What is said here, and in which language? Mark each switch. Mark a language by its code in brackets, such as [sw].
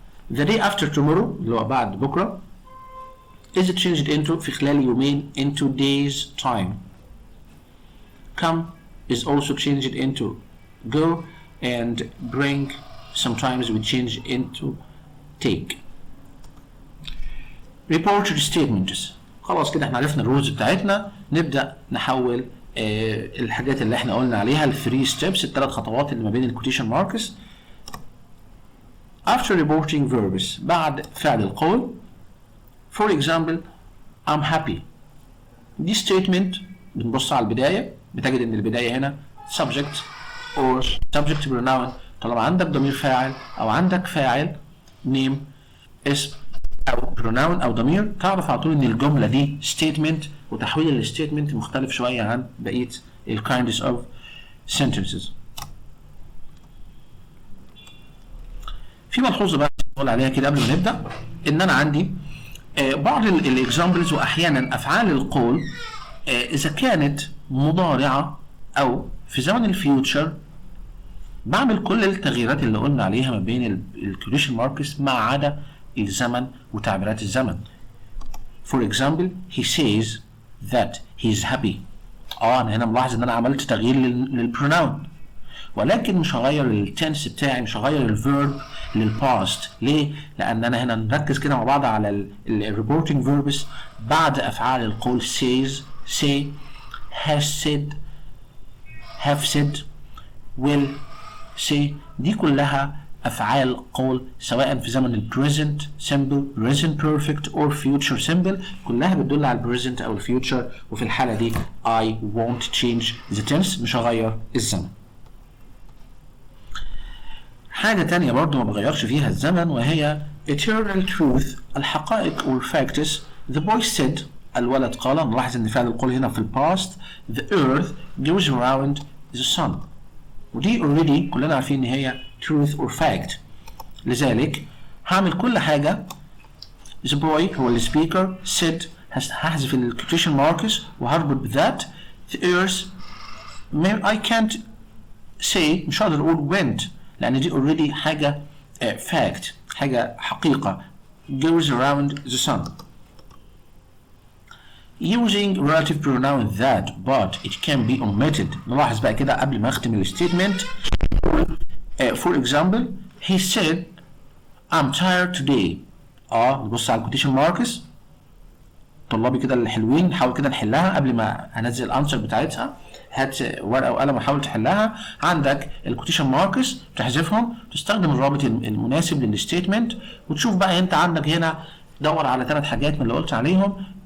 [en] The day after tomorrow [ar] اللي هو بعد بكرة [en] is changed into [ar] في خلال يومين [en] into days time. Come is also changed into go, and bring sometimes we change into take. Reported statements. [ar] خلاص كده احنا عرفنا الرولز بتاعتنا، نبدأ نحول الحاجات اللي احنا قلنا عليها الثري ستيبس، الثلاث خطوات اللي ما بين الكوتيشن ماركس. [en] After reporting verbs [ar] بعد فعل القول. [en] For example I'm happy. [ar] دي statement بنبص على البداية، بتجد ان البداية هنا subject or subject pronoun. طالما عندك ضمير فاعل او عندك فاعل name اسم او pronoun او ضمير، تعرف على طول ان الجملة دي statement، وتحويل الستيتمنت مختلف شوية عن بقية ال [en] kinds of sentences. [ar] في ملحوظة بقى نقول عليها كده قبل ما نبدأ، ان انا عندي بعض الاكزامبلز واحيانا افعال القول اذا كانت مضارعة او في زمن الفيوتشر بعمل كل التغييرات اللي قلنا عليها ما بين الكوتيشن ماركس ما عدا الزمن وتعبيرات الزمن. [en] For example he says that he is happy. [ar] انا هنا ملاحظ ان انا عملت تغيير للبروناون، ولكن مش هغير التنس بتاعي، مش هغير الفيرب للباست. ليه؟ لان انا هنا نركز كده مع بعض على الريبورتنج فيربس بعد افعال القول [en] says, say, has said, have said, will say. [ar] دي كلها افعال قول سواء في زمن البريزنت سمبل، [en] present perfect or future simple، [ar] كلها بتدل على البريزنت او الفيوتشر، وفي الحاله دي [en] I won't change the tense، [ar] مش هغير الزمن. حاجة تانية برضو ما بغيرش فيها الزمن وهي [en] eternal truth [ar] الحقائق [en] or facts. The boy said [ar] الولد قال. نلاحظ ان فعل القول هنا في الباست. [en] The earth goes around the sun. [ar] ودي already كلنا عارفين ان هي [en] truth or fact. [ar] لذلك هعمل كل حاجة the boy هو السبيكر said هحذف ال quotation marks وهربط بذات [en] the earth. I can't say [ar] مش هقدر اقول went لان دي already حاجة fact حاجة حقيقة [en] goes around the sun. Using relative pronoun that but it can be omitted. [ar] نلاحظ بقى كده قبل ما اختم الستيتمنت. [en] For example he said I'm tired today. [ar] نبص على الكوتيشن ماركس. طلابي كده الحلوين نحاول كده نحلها قبل ما هنزل الانسر بتاعتها. هات ورقه وقلم وحاول تحلها. عندك الكوتيشن ماركس تحذفهم تستخدم الرابط المناسب للستيتمنت وتشوف بقى انت عندك هنا دور على 3 حاجات من اللي قلت عليهم.